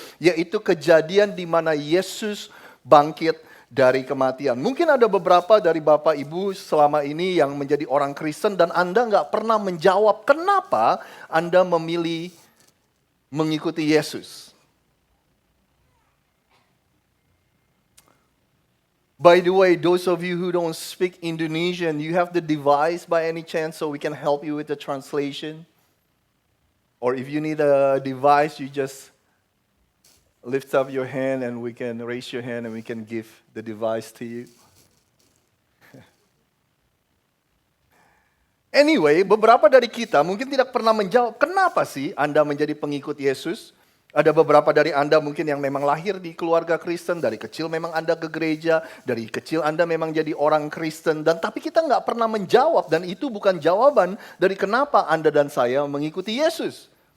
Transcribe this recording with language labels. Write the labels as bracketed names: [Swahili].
[Indonesian] Yaitu kejadian di mana Yesus bangkit dari kematian. Mungkin ada beberapa dari Bapak Ibu selama ini yang menjadi orang Kristen dan Anda nggak pernah menjawab kenapa Anda memilih mengikuti Yesus. [English] By the way, those of you who don't speak Indonesian, you have the device by any chance so we can help you with the translation? Or if you need a device, you just lift up your hand and we can raise your hand and we can give the device to you. [Indonesian] Anyway, beberapa dari kita mungkin tidak pernah menjawab kenapa sih Anda menjadi pengikut Yesus. Ada beberapa dari Anda mungkin yang memang lahir di keluarga Kristen, dari kecil memang Anda ke gereja, dari kecil Anda memang jadi orang Kristen, dan tapi kita nggak pernah menjawab, dan itu bukan jawaban dari kenapa Anda dan saya mengikuti Yesus.